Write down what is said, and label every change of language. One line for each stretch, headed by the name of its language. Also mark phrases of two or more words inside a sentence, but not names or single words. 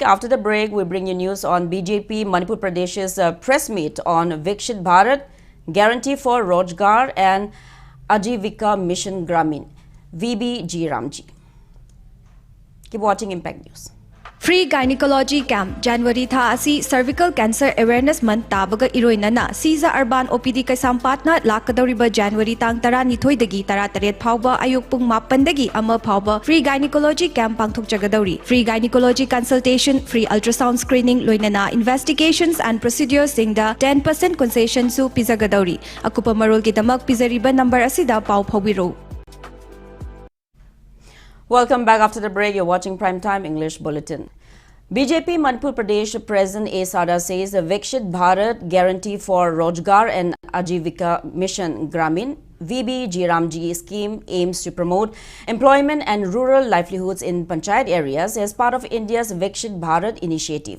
English: After the break, we bring you news on BJP Manipur Pradesh's press meet on Viksit Bharat, Guarantee for Rojgar and Ajivika Mission Gramin, VBG Ramji. Keep watching Impact News.
Manipuri: Free Gynecology Camp January tha asi Cervical Cancer Awareness Month tabaga iroinana Siza Urban OPD Kaisampatna lakadoriba January tang 12 dagi 13 phawba ayuk pung 8 dagi ama phawba Free Gynecology Camp pangthokjagadori.
English: Free Gynecology Consultation, free ultrasound screening
Manipuri: loinana
English: investigations and procedures
Manipuri: singda 10% concession su pizagadori. Akupa marol kidamak pizariba number asida paw phawbiro.
English: Welcome back after the break. You're watching Primetime English Bulletin. BJP Manipur Pradesh President A. Sada says the Viksit Bharat Guarantee for Rojgar and Ajivika Mission Gramin VBG Ramji scheme aims to promote employment and rural livelihoods in panchayat areas as part of India's Viksit Bharat initiative.